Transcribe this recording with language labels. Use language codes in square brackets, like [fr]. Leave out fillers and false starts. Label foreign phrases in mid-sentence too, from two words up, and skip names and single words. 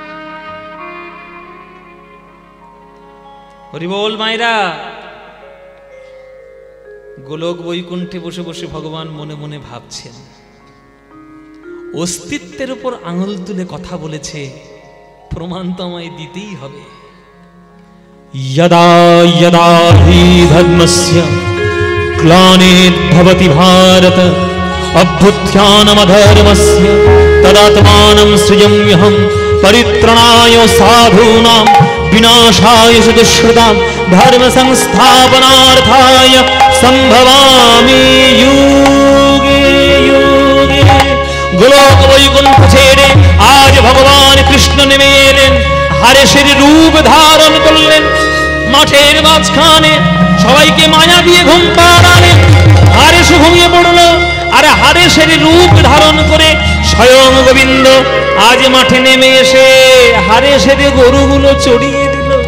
[bn] হরি বল মায়েরা। গোলক বৈকুণ্ঠে বসে বসে ভগবান মনে মনে ভাবছেন, অস্তিত্বের উপর আঙুল তুলে কথা বলেছে, প্রমাণ তো আমায় দিতেই হবে। [sa] यदा यदा हि धर्मस्य ग्लानिर्भवति भारत अभ्युत्थानमधर्मस्य तदात्मानं सृजाम्यहं परित्राणाय साधूनां विनाशाय च दुष्कृतां धर्म संस्थापनार्थाय संभवामि युगे युगे। [bn] गोलोक वैकुंठ ছেড়ে আজ ভগবান কৃষ্ণ নেমে এলেন, হারেসের রূপ ধারণ করলেন। মাঠের মাঝখানে সবাইকে মায়া দিয়ে ঘুম পাড়ালেন। হারেস ঘুমিয়ে পড়ল, আর হারেসের রূপ ধারণ করে স্বয়ং গোবিন্দ আজ মাঠে নেমে এসে হারেসের গরুগুলো চড়িয়ে দিল।